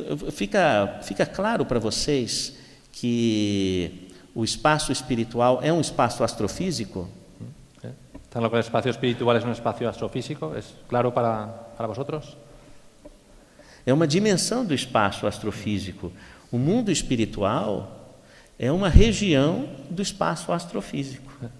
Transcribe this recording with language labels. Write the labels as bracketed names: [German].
[Portuguese] Fica claro para vocês que o espaço espiritual é um espaço astrofísico? [Spanish] ¿Tan lo que el espacio espiritual es un espacio astrofísico? ¿Es claro para vosotros? [Portuguese] É uma dimensão do espaço astrofísico. O mundo espiritual é uma região do espaço astrofísico.